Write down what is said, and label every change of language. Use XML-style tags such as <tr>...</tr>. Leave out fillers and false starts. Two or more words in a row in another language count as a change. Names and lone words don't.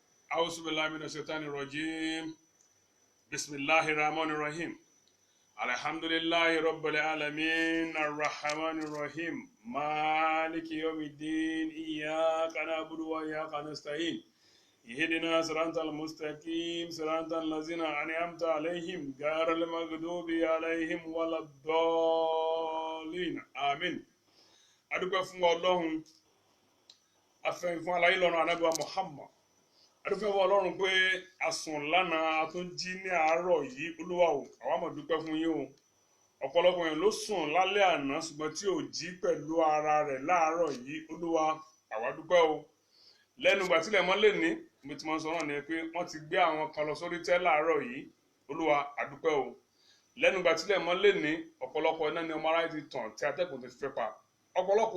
<ar>أعوذ بالله من الشيطان الرجيم بسم الله الرحمن الرحيم الحمد لله رب العالمين الرحمن الرحيم مالك يوم الدين إياك نعبد وإياك نستعين اهدنا صراط المستقيم صراط الذين أنعمت عليهم غير المغضوب عليهم ولا الضالين آمين.</ar> <yo>adúpẹ́ fún Ọlọ́run afẹ́yìn fún aláyé lọ́rùn anábíwá Muhammad adúpẹ́ fún Ọlọ́run pé a sùn lánàá a tún jí ní àárọ̀ yìí Olúwa o àwa máa dúpẹ́ fún yín o ọ̀pọ̀lọpọ̀ yẹn ló sùn lálẹ́ àná ṣùgbọ́n tí ò jí pẹ̀lú ara rẹ̀ láàárọ̀ yìí Olúwa àwa dúpẹ́ o lẹ́nu ìgbà tílẹ̀ mọ́ lè ní ibi tí wọ́n sọ náà ni pé wọ́n ti gbé àwọn kan lọ sórí tẹ́ láàárọ̀ yìí Olúwa àdúpẹ́ o lẹ́nu ìgbà tílẹ̀ mọ́ lè ní ọ̀pọ̀lọpọ̀ iná ni ọmọ aráyé ti tàn tí atẹ́gùn ti fẹ́ pa ọ̀pọ̀lọpọ̀</yo>